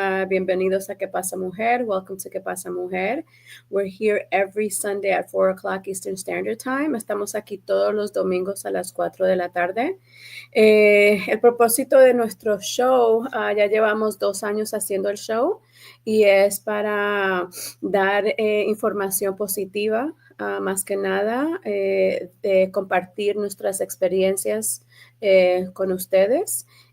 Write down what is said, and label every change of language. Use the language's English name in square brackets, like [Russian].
[Spanish] Bienvenidos a ¿Qué pasa, Mujer? [English] Welcome to [Spanish] ¿Qué pasa, Mujer? [English] We're here every Sunday at 4 o'clock Eastern Standard Time. [Spanish] Estamos aquí todos los domingos a las 4 de la tarde. El propósito de nuestro show, ya llevamos 2 años haciendo el show y es para dar información positiva, más que nada, de compartir nuestras experiencias con ustedes.